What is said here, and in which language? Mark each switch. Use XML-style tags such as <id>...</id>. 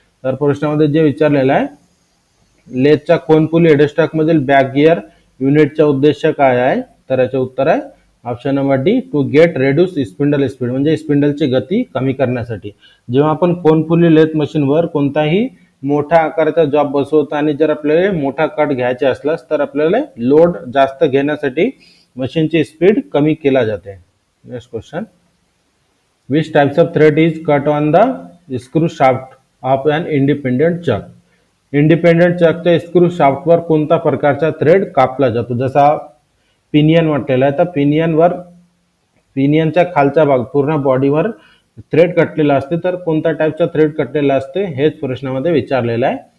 <mr>तर प्रश्नामध्ये जे विचारलेलं आहे लेथच्या कोनपुली हेडस्टॉक मधील बॅक गिअर युनिटचा उद्देश काय आहे, तर याचे उत्तर आहे option number D</mr> <en>to get reduce spindle speed</en> <mr>म्हणजे स्पिंडलची गती कमी करण्यासाठी. जेव्हा आपण कोनपुली लेथ मशीनवर कोणताही मोठ्या आकाराचा जॉब बसवतो आणि जर आपल्याला मोठा कट घ्यायचा असल्यास तर आपल्याला लोड जास्त घेण्यासाठी मशीनची स्पीड कमी केला जाते.</mr> <en>Next question, which types of thread is cut on the screw shaft of an independent chuck.</en> <mr>Independent चकच्या screw शाफ्टवर कोणत्या प्रकारचा थ्रेड कापला जातो. जसा पिनियन म्हटलेला आहे तर पिनियनच्या खालचा भाग पूर्ण बॉडीवर थ्रेड कटलेला असते तर कोणत्या टाईपचा थ्रेड कटलेला असते हेच प्रश्नामध्ये विचारलेलं आहे.</mr>